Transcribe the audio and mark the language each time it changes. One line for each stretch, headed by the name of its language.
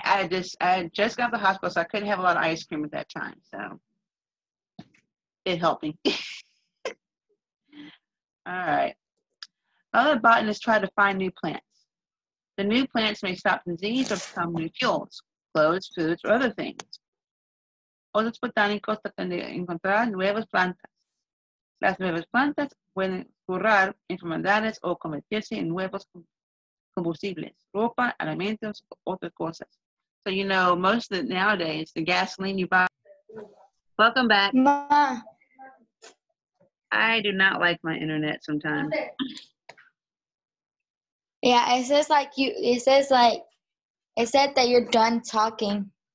English: I had just got to the hospital, so I couldn't have a lot of ice cream at that time. So it helped me. All right. Other botanists try to find new plants. The new plants may stop disease or become new fuels, clothes, foods, or other things.
Spanish: Otros botánicos tratan de encontrar nuevas plantas. Las nuevas plantas pueden curar enfermedades o convertirse en nuevos combustibles, ropa, alimentos, otras cosas.
English: So, most of nowadays, the gasoline you buy. Welcome back. Ma. I do not like my internet sometimes. Yeah, it said that you're done talking.